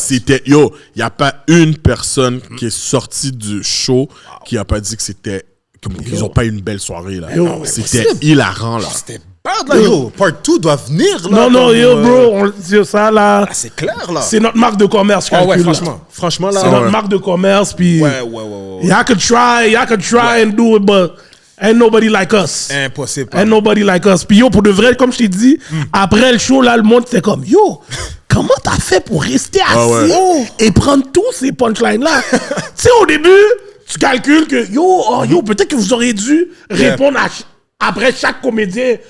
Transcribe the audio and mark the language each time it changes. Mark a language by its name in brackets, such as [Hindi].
[French] c'était, yo, il n'y a pas une personne qui est sortie du show qui a pas dit que c'était, comme qu'ils ont pas eu une belle soirée, là. Yo, C'était possible. hilarant, là. C'était bad, là, yo. Part 2 doit venir, là. Non, non, comme, yo, bro, on dit ça, là. Ah, c'est clair, là. C'est notre marque de commerce, Ah ouais, calcul, là. franchement. Franchement, là. C'est notre marque de commerce, puis... Ouais. [English] Y'all could try and do it, but ain't nobody like us. [French] Impossible. [English] Ain't nobody like us. [French] Puis yo, pour de vrai, comme je t'ai dit, après le show, là, le monde, c'était comme, yo, comment t'as fait pour rester assis et prendre tous ces punchlines-là? Tu sais, au début, tu calcules que, yo, peut-être que vous auriez dû répondre après chaque comédien.